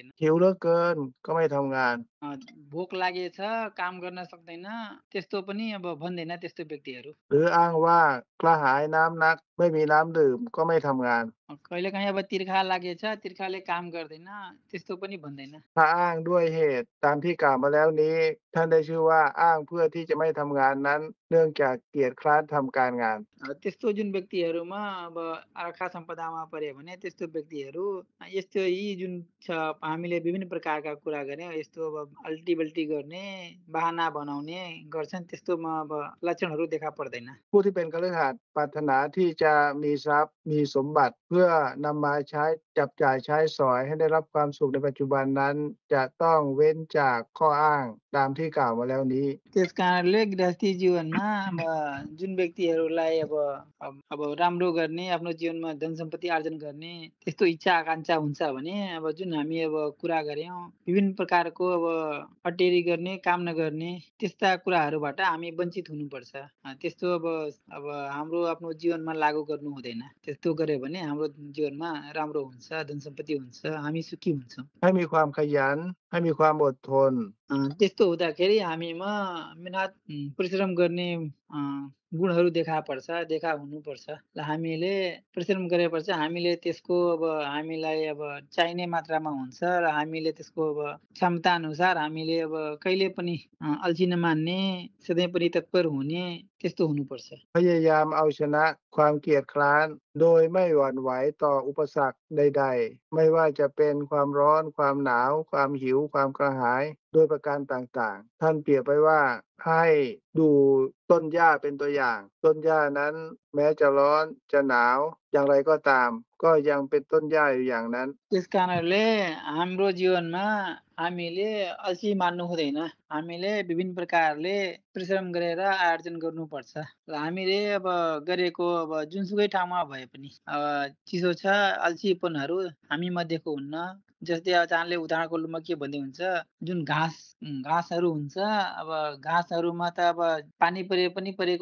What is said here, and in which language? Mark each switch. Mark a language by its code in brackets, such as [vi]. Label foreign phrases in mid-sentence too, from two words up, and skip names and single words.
[th] หิวเหลือเกินก็ไม่ทำงาน [ne] भोक लागेछ काम गर्न सक्दैन त्यस्तो पनि अब भन्दैन त्यस्तो व्यक्तिहरू [th] หรืออ้างว่ากระหายน้ำนักไม่มีน้ำดื่มก็ไม่ทำงาน [ne] कहिलेकाहीँ अब तिर्खा तिर्खा लागेछ तिर्खाले काम गर्दैन त्यस्तो पनि भन्दैन [th] ถ้าอ้างด้วยเหตุตามที่กล่าวมาแล้วนี้ ท่านได้ชื่อว่าอ้างเพื่อที่จะไม่ทำงานนั้น เนื่องจากเกียจคร้านทำการงาน [ne] त्यस्तो जुन व्यक्तिहरूमा अब आर्खा सम्पदामा परे भने त्यस्तो व्यक्तिहरू यस्तो यी जुन छ हामीले विभिन्न प्रकारका कुरा गऱ्यौँ यस्तो अब अल्टी गर्ने बहाना बनाउने गर्छन् त्यस्तोमा अब लक्षणहरू देखा पर्दैन [th] ผู้ที่เป็นคฤหัสถ์ปรารถนาที่จะมีทรัพย์มีสมบัติ เพื่อนำมาใช้จับจ่ายใช้สอยให้ได้รับความสุขในปัจจุบันนั้น จะต้องเว้นจากข้ออ้างตามที่กล่าวมาแล้วนี้ [ne] त्यस कारणले गृहस्थी जीवनमा अब जुन व्यक्तिहरूलाई अब राम्रो गर्ने आफ्नो जीवनमा धन सम्पत्ति आर्जन गर्ने त्यस्तो इच्छा आकांक्षा हुन्छ भने अब जुन हामी अब कुरा गऱ्यौँ विभिन्न प्रकारको अब अटेरी गर्ने काम नगर्ने त्यस्ता कुराहरूबाट हामी वञ्चित हुनुपर्छ त्यस्तो अब हाम्रो आफ्नो जीवनमा लागू गर्नु हुँदैन त्यस्तो गर्यो भने हाम्रो जीवनमा राम्रो हुन्छ धन सम्पत्ति हुन्छ हामी सुखी हुन्छौँ [th] ให้มีความขยันให้มีความอดทน [ne] त्यस्तो हुँदाखेरि हामीमा मेहनत परिश्रम गर्ने गुणहरू देखा हुनुपर्छ र हामीले परिश्रम गरेपछि हामीले त्यसको अब हामीलाई अब चाहिने मात्रामा हुन्छ र हामीले त्यसको अब क्षमता अनुसार हामीले अब कहिले पनि अल्छी नमान्ने सधैँ पनि तत्पर हुने त्यस्तो हुनुपर्छ [th] พยายามเอาชนะความเกียจคร้าน โดยไม่หวั่นไหวต่ออุปสรรคใดๆ ไม่ว่าจะเป็นความร้อนความหนาวความหิวความกระหายโดยประการต่างๆ ท่านเปรียบไว้ว่าให้ดูต้นหญ้าเป็นตัวอย่าง ต้นหญ้านั้นแม้จะร้อนจะหนาวอย่างไรก็ตาม ก็ยังเป็นต้นหญ้าอยู่อย่างนั้น [ne] त्यस कारणले हाम्रो जीवनमा हामीले अल्छी मान्नु हुँदैन हामीले विभिन्न प्रकारले परिश्रम गरेर आर्जन गर्नुपर्छ र हामीले अब गरेको अब जुनसुकै ठाउँमा भए पनि अब चिसो छ अल्छीपनहरू हामी मध्येको हुन्न जस्तै अब चाहले उदाहरणको रूपमा के भन्दै हुन्छ जुन घाँसहरू हुन्छ अब घाँसहरूमा त अब पानी पनि परेको